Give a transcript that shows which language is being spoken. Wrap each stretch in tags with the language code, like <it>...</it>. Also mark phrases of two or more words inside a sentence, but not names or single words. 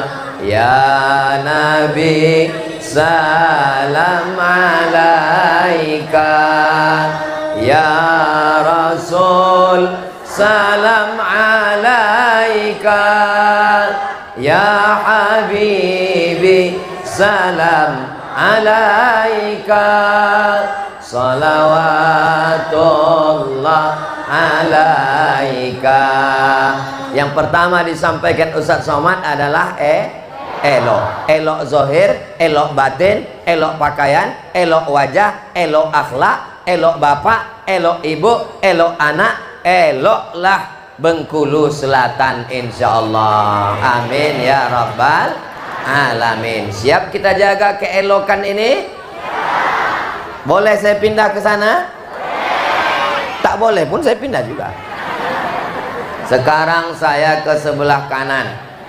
<ar>يا نبي سلام عليك، يا رسول سلام عليك، يا حبيبي سلام عليك، صلوات الله عليك.</ar> <id>Yang pertama disampaikan Ustadz Somad adalah elok. Elok zohir, elok batin, elok pakaian, elok wajah, elok akhlak, elok bapak, elok ibu, elok anak, eloklah Bengkulu Selatan insyaallah.</id> <ar>آمين يا رب العالمين.</ar> <id>Siap kita jaga keelokan ini? Boleh saya pindah ke sana? Tak boleh pun saya pindah juga. Sekarang saya ke sebelah kanan.</id>